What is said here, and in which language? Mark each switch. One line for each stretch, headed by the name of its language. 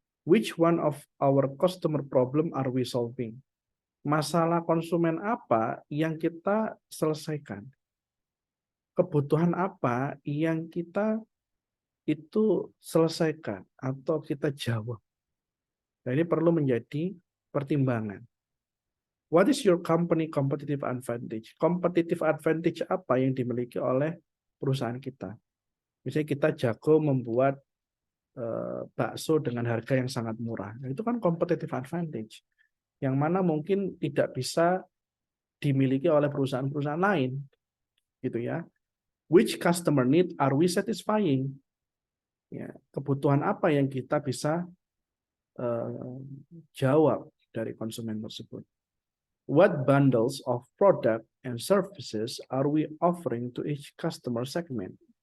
English: Which one of our customer problem are we solving?
Indonesian: Masalah konsumen apa yang kita selesaikan? Kebutuhan apa yang kita itu selesaikan atau kita jawab? Nah, ini perlu menjadi pertimbangan.
English: What is your company competitive advantage?
Indonesian: Competitive advantage apa yang dimiliki oleh perusahaan kita? Misalnya kita jago membuat bakso dengan harga yang sangat murah. Nah, itu kan competitive advantage. Yang mana mungkin tidak bisa dimiliki oleh perusahaan-perusahaan lain. Gitu ya.
English: Which customer need are we satisfying?
Indonesian: Ya, kebutuhan apa yang kita bisa jawab dari konsumen tersebut?
English: What bundles of product and services are we offering to each customer segment?